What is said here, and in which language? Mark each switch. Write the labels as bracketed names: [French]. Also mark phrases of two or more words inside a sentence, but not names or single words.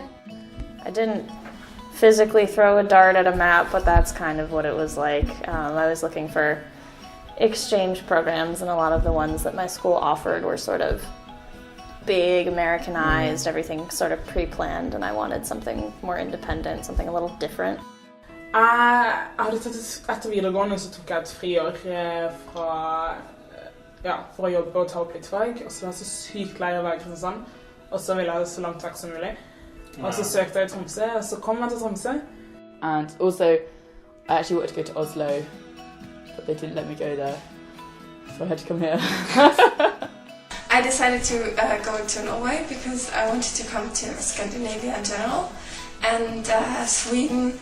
[English] I didn't physically throw a dart at a map, but that's kind of what it was like. I was looking for exchange programs, and a lot of the ones that my school offered were sort of big, Americanized, everything sort of pre-planned, and I wanted something more independent, something a little different. [Norwegian] Jeg hadde tatt etter videregående, så tok jeg et friår for å jobbe og ta opp litt fag, og så var jeg så sykt lei av å være i Kristiansand, og så ville jeg så langt vekk som mulig. Og så søkte jeg i Tromsø, og så kom jeg til Tromsø. [English] And also, I actually wanted to go to Oslo, but they didn't let me go there, so I had to come here. I decided to go to Norway because I wanted to come to Scandinavia in general, and Sweden.